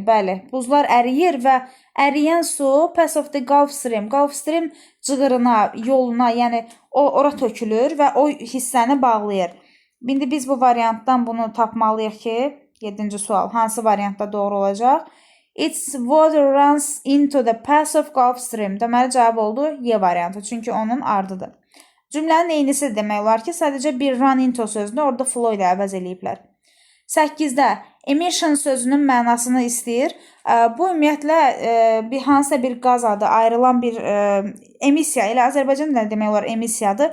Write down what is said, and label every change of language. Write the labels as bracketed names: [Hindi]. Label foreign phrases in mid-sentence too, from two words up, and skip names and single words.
[Azerbaijani] Bəli, buzlar əriyir və əriyən su [English] pass of the Gulf Stream, [Azerbaijani] Gulf Stream cığırına, yoluna, yəni ora tökülür və o hissəni bağlayır. İndi biz bu variantdan bunu tapmalıyıq ki, 7-ci sual hansı variantda doğru olacaq? [English] Its water runs into the pass of Gulf Stream. [Azerbaijani] Deməli cavab oldu Y variantı, çünki onun ardıdır. Cümlənin eynisi demək olar ki, sadəcə bir [English] run into [Azerbaijani] sözünü orada flow ilə əvəz eləyiblər. 8-də emission sözünün mənasını istəyir. Bu ümumiyyətlə bir hansısa bir qaz adı, ayrılan bir emissiya, elə Azərbaycan dilində demək olar emissiyadır.